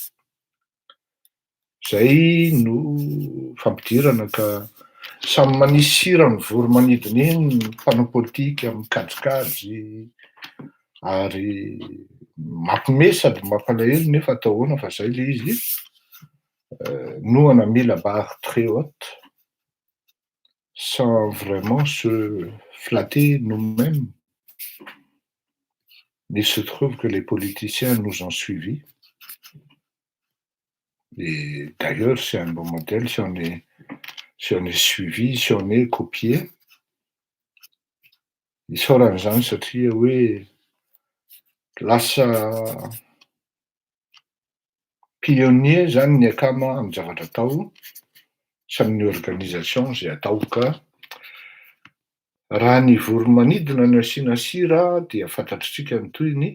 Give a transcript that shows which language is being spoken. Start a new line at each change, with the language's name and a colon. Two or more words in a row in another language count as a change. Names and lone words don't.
Malagasy: Zay no fampidirana ka samy manisy sira ny voromanidina eny ny mpanao politika mikajikajy ary mampime sady mampalahelo nefa atao ahoana fa zay le izy.
French: Nous on a mis la barre très haute sans vraiment se flatter nous-mêmes. Il se trouve que les politiciens nous ont suivis. Et d'ailleurs, c'est un bon modèle si on est suivi, si on est copié.
Malagasy: Isaoran'izany satria hoe lasa pionnier zany ny akama amin'ny zavatra atao samy ny organisation zay atao. Ka raha ny voromanidina no asiana sira dia fantatritsika ny toyiny.